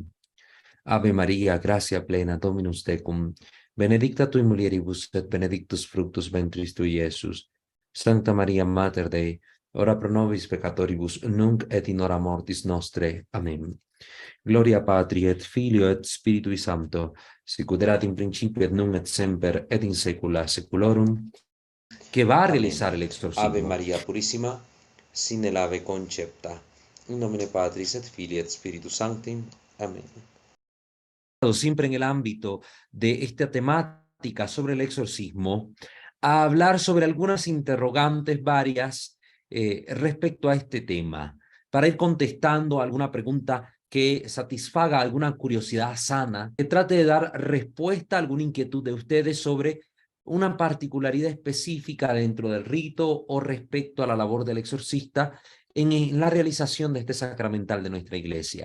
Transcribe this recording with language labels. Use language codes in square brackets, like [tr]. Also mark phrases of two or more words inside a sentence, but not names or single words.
[la] Ave Maria, gratia plena, Dominus tecum, benedicta tui mulieribus, et benedictus fructus ventris tui, Iesus. Sancta Maria, Mater Dei, ora pro nobis peccatoribus, nunc et in hora mortis nostre. Amen. Gloria Patri et Filio et Spiritui Sancto, sicut erat in principio et nunc et semper et in saecula saeculorum, [es] que va a realizar el exorcismo. Ave María Purísima, sin el ave concepta. [la] In nomine Patris et Filii et Spiritus Sancti. [es] Amén. Siempre en el ámbito de esta temática sobre el exorcismo, a hablar sobre algunas interrogantes varias respecto a este tema, para ir contestando alguna pregunta que satisfaga alguna curiosidad sana, que trate de dar respuesta a alguna inquietud de ustedes sobre una particularidad específica dentro del rito o respecto a la labor del exorcista en la realización de este sacramental de nuestra iglesia.